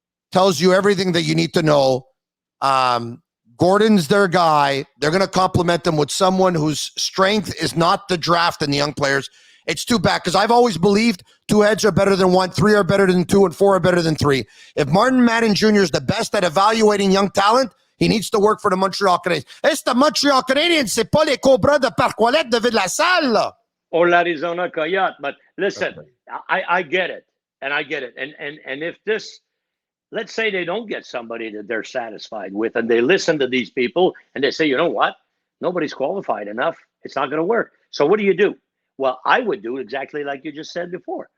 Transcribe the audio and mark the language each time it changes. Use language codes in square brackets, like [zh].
[en] Tells you everything that you need to know. Gordon's their guy. They're going to complement them with someone whose strength is not the draft and the young players. It's too bad because I've always believed two heads are better than one, three are better than two, and four are better than three. If Martin Madden Jr. is the best at evaluating young talent, he needs to work for the Montreal Canadiens. It's the Montreal Canadiens, [fr] c'est pas les Cobras de Parcoilette de Ville-la-Salle. [en] Or l'Arizona Coyote. But listen, I get it. And I get it. And if this, let's say they don't get somebody that they're satisfied with, and they listen to these people, and they say, you know what? Nobody's qualified enough. It's not going to work. So what do you do? Well, I would do exactly like you just said before.